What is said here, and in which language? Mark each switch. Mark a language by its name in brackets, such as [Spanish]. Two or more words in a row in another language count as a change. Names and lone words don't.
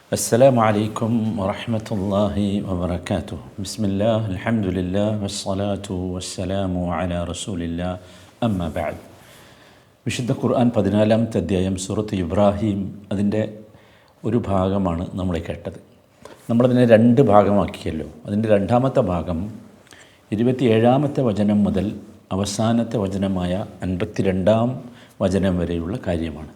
[Arabic] السلام عليكم ورحمة الله وبركاته. بسم الله الحمد لله والصلاة والسلام على رسول الله أما بعد. [Malayalam] വിശുദ്ധ ഖുർആൻ 14-ാമത്തെ അധ്യായം സൂറത്ത് ഇബ്രാഹിം അതിൻ്റെ ഒരു ഭാഗമാണ് നമ്മൾ കേട്ടത്. നമ്മളതിനെ രണ്ട് ഭാഗമാക്കിയല്ലോ. അതിൻ്റെ രണ്ടാമത്തെ ഭാഗം 27-ാമത്തെ വചനം മുതൽ അവസാനത്തെ വചനമായ 52-ാം വചനം വരെയുള്ള കാര്യമാണ്.